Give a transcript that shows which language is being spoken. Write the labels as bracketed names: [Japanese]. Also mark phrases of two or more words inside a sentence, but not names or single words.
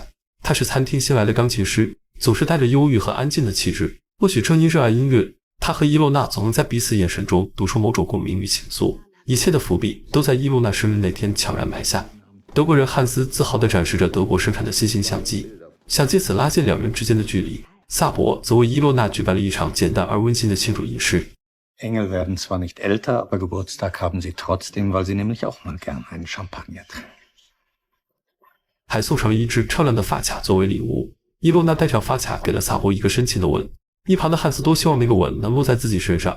[Chinese] 他是餐厅新来的钢琴师，总是带着忧郁和安静的气质，或许正因热爱音乐，他和伊洛娜总能在彼此眼神中读出某种共鸣与情愫。一切的伏笔都在伊洛娜生日那天悄然埋下。德国人汉斯自豪地展示着德国生产的新型相机，想借此拉近2人之间的距离。萨博则为伊洛娜举办了一场简单而温馨的庆祝仪式。 [German] Engel werden zwar nicht älter, aber Geburtstag haben sie trotzdem, weil sie nämlich auch mal gern einen Champagner trinken. [Chinese] 还送上了一只漂亮的发卡作为礼物。伊洛娜戴上发卡，给了萨博一个深情的吻。一旁的汉斯多希望那个吻能落在自己身上。